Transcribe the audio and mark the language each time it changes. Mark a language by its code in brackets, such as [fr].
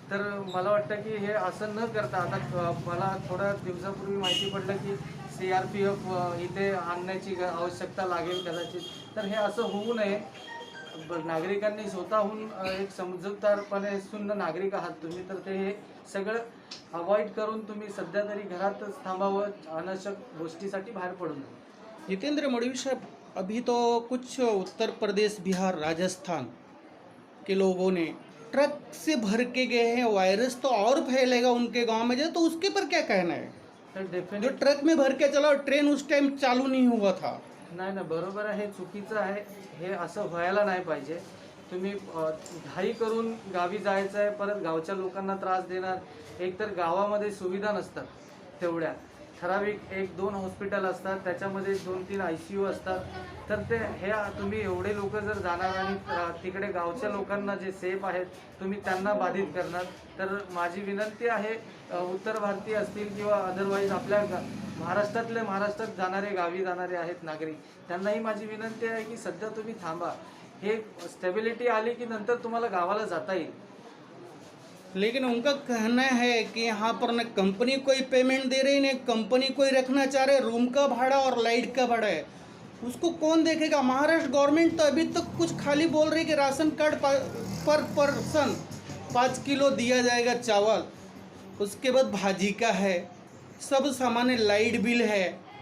[mr] तर मला वाटतं की हे असं न करता, आता मला थोड्या दिवसापूर्वी माहिती पडलं की CRPF इथे आणण्याची आवश्यकता लागेल कदाचित. तर हे असं होऊ नये. नागरिकांनी स्वतःहून एक समजूतदारपणे सुन्न नागरिक आहात तुम्ही, तर ते हे सगळं अवॉइड करून तुम्ही सध्या तरी घरातच थांबावं, अनावश्यक गोष्टीसाठी बाहेर पडू नये. [hi] जितेंद्र मडवी साहब, अभी तो कुछ उत्तर प्रदेश, बिहार, राजस्थान के लोगों ने ट्रक से भर के गए हैं, वायरस तो और फैलेगा उनके गांव में, जो तो उसके पर क्या कहना है? [mr] तर [hi] जो [en] definite [hi] ट्रक में भर के चला और ट्रेन उस टाइम चालू नहीं हुआ था. [mr] नाही ना, बरोबर आहे, हे चुकीचं आहे. हे असं व्हायला नाही पाहिजे. तुम्ही घाई करून गावी जायचं आहे, परत गावच्या लोकांना त्रास देणार. एक तर गावामध्ये सुविधा नसतात तेवढ्या, ठराविक 1-2 हॉस्पिटल असतात, त्याच्यामध्ये 2-3 ICU असतात. तर ते हे तुम्ही एवढे लोक जर जाणार आणि तिकडे गावच्या लोकांना जे सेफ आहेत तुम्ही त्यांना बाधित करणार. तर माझी विनंती आहे, उत्तर भारतीय असतील किंवा अदरवाईज आपल्या महाराष्ट्रात जाणारे, गावी जाणारे आहेत नागरिक, त्यांनाही माझी विनंती आहे की सध्या तुम्ही थांबा. हे स्टेबिलिटी आली की नंतर तुम्हाला गावाला जाता येईल. [hi] लेकिन उनका कहना है कि यहाँ पर न कंपनी कोई पेमेंट दे रही, न कंपनी कोई रखना चाह रहे. रूम का भाड़ा और लाइट का भाड़ा है, उसको कौन देखेगा? महाराष्ट्र गवर्नमेंट तो अभी तक कुछ खाली बोल रही कि राशन कार्ड पर पर्सन 5 किलो दिया जाएगा चावल, उसके बाद भाजी का है, सब सामान्य लाइट बिल है.